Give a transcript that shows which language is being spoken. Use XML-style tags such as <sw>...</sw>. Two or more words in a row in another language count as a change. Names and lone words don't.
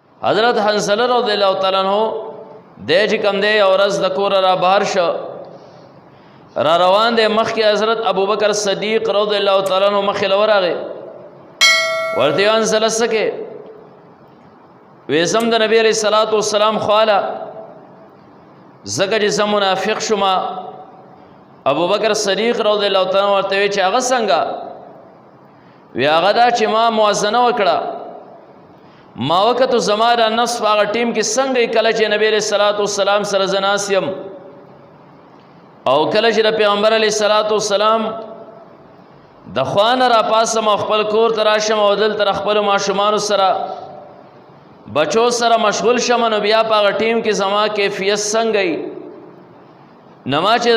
<ps>حضرت حنزل</ps> <ar>رضی اللہ تعالیٰ عنہ</ar> <ps>دی چې کوم دی یو ورځ د کوره را بهر شو را روان دی مخکې حضرت ابوبکر صدیق</ps> <ar>رضی اللہ تعالیٰ عنہ</ar> <ps>مخې له ورغی ورته یې حنزله څه کې وې زم د نبی</ps> <ar>علیه الصلاۃ والسلام</ar> <ps>خواله ځکه چې زه منافق شوم ابوبکر صدیق</ps> <ar>رضی اللہ تعالیٰ عنہ</ar> <ps>ورته وی چې هغه څنګه وی هغه دا چې ما موازنه وکړه ما وکتو زما د نفس په هغه ټیم کې څنګه کله چې نبی</ps> <ar>علیه الصلاۃ والسلام</ar> <ps>سره زه ناست یم او کله چې د پیغمبر</ps> <ar>علیه الصلاۃ والسلام</ar> <ps>د خوا نه راپاسم او خپل کور ته راشم او دلته خپلو ماشومانو سره بچو سره مشغول شم نو بیا په هغه ټیم کې زما کیفیت څنګه وي نو ما چې د</ps>